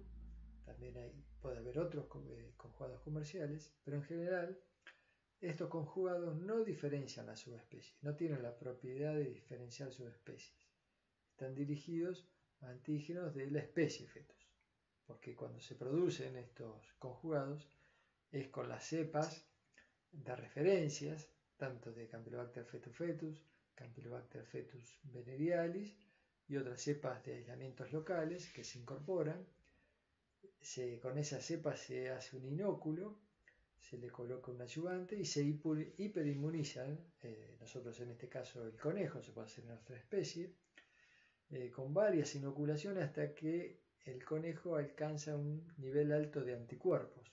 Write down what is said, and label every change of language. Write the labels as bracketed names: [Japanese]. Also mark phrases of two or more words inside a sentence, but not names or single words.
[Spanish] También puede haber otros conjugados comerciales, pero en general estos conjugados no diferencian las subespecies, no tienen la propiedad de diferenciar subespecies. Están dirigidos a antígenos de la especie fetus, porque cuando se producen estos conjugados es con las cepas de referencias, tanto de Campylobacter fetus fetus, Campylobacter fetus venerialis y otras cepas de aislamientos locales que se incorporan con esa cepa se hace un inóculo, se le coloca un adyuvante y se hiperinmunizan, nosotros en este caso el conejo, se puede hacer en otra especie, con varias inoculaciones hasta que el conejo alcanza un nivel alto de anticuerpos.